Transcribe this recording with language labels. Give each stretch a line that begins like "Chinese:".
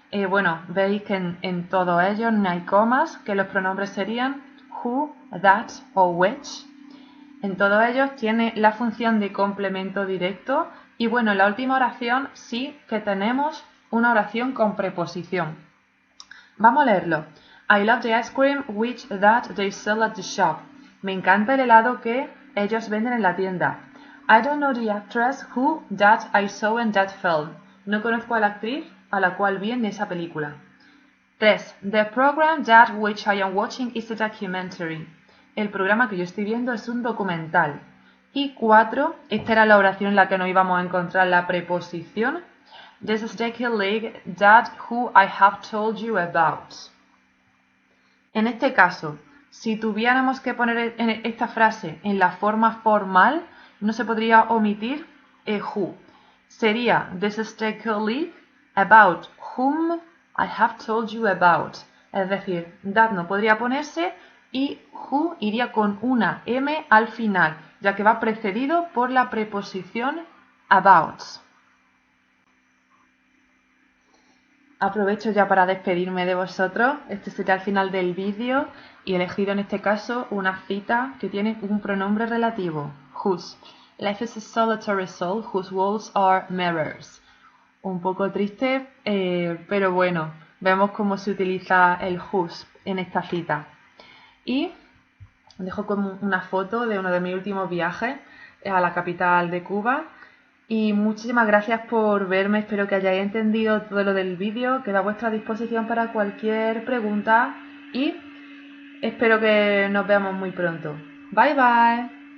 Spanish: Bueno, veis que en todos ellos no hay comas, que los pronombres serían who, that o which. En todos ellos tiene la función de complemento directo. Y bueno, en la última oración sí que tenemos una oración con preposición. Vamos a leerlo.
English: I love the ice cream which that they sell at the shop.
Spanish: Me encanta el helado que ellos venden en la tienda.
English: I don't know the actress who that I saw in that film.
Spanish: No conozco a la actriz a la cual vi en esa película. 3.
English: The program that which I am watching is a documentary.
Spanish: El programa que yo estoy viendo es un documental. Y 4. Esta era la oración en la que no íbamos a encontrar la preposición.
English: This is the colleague that who I have told you about.
Spanish: En este caso, si tuviéramos que poner esta frase en la forma formal, no se podría omitir who. Sería
English: this is the colleague about whom I have told you about.
Spanish: Es decir, that no podría ponerse y who iría con una M al final, ya que va precedido por la preposición about. Aprovecho ya para despedirme de vosotros. Este será el final del vídeo y he elegido en este caso una cita que tiene un pronombre relativo, whose.
English: Life is a solitary soul whose walls are mirrors.
Spanish: Un poco triste, pero bueno, vemos cómo se utiliza el whose en esta cita. Y dejo como una foto de uno de mis últimos viajes a la capital de Cuba. Y muchísimas gracias por verme, espero que hayáis entendido todo lo del vídeo, quedo a vuestra disposición para cualquier pregunta y espero que nos veamos muy pronto. Bye bye.